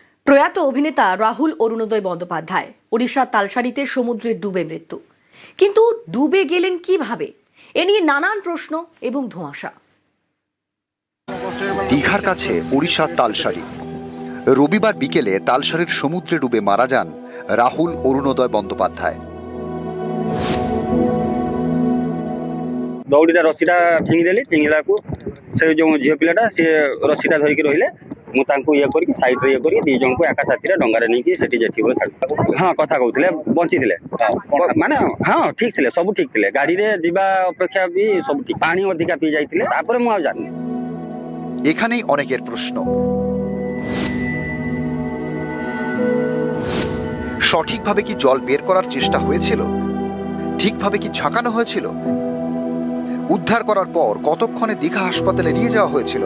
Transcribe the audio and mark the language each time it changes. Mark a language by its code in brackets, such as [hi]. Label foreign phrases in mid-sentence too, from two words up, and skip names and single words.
[bn] প্রয়াত অভিনেতা রাহুল অরুণোদয় বন্দ্যোপাধ্যায় ওড়িশার তালসারিতে সমুদ্রে ডুবে মৃত্যু। কিন্তু ডুবে গেলেন কিভাবে, এ নিয়ে নানান প্রশ্ন এবং ধোঁয়াশা। দীঘার কাছে ওড়িশার তালসারি। রবিবার বিকেলে তালসারির সমুদ্রে ডুবে মারা যান রাহুল অরুণোদয় বন্দ্যোপাধ্যায়। [or] ଦଉଡ଼ିଟା ରସିଟା ଫିଙ୍ଗିଦେଲି। ଫିଙ୍ଗିଲାକୁ ସେ ଯେଉଁ ଝିଅ ପିଲାଟା ସିଏ ରସିଟା ଧରିକି ରହିଲେ। ମୁଁ ତାଙ୍କୁ ଇଏ କରିକି ସାଇଡ୍ରେ ଇଏ କରିକି ଦୁଇ ଜଣଙ୍କୁ ଏକା ସାଥିରେ ଡଙ୍ଗାରେ ନେଇକି ସେଠି ଯେଠି ବୋଲି ଛାଡ଼ି। ହଁ, କଥା କହୁଥିଲେ, ବଞ୍ଚିଥିଲେ। ମାନେ ହଁ, ଠିକ୍ ଥିଲେ, ସବୁ ଠିକ୍ ଥିଲେ। ଗାଡ଼ିରେ ଯିବା ଅପେକ୍ଷା ବି ସବୁ ଠିକ୍। ପାଣି ଅଧିକା ପିଇ ଯାଇଥିଲେ, ତାପରେ ମୁଁ ଆଉ ଜାଣିନି। [bn] এখানেই অনেকের প্রশ্ন। সঠিকভাবে কি জল বের করার চেষ্টা হয়েছিল? ঠিকভাবে কি ঝাঁকানো হয়েছিল? উদ্ধার করার পর কতক্ষণে দীঘা হাসপাতালে নিয়ে যাওয়া হয়েছিল?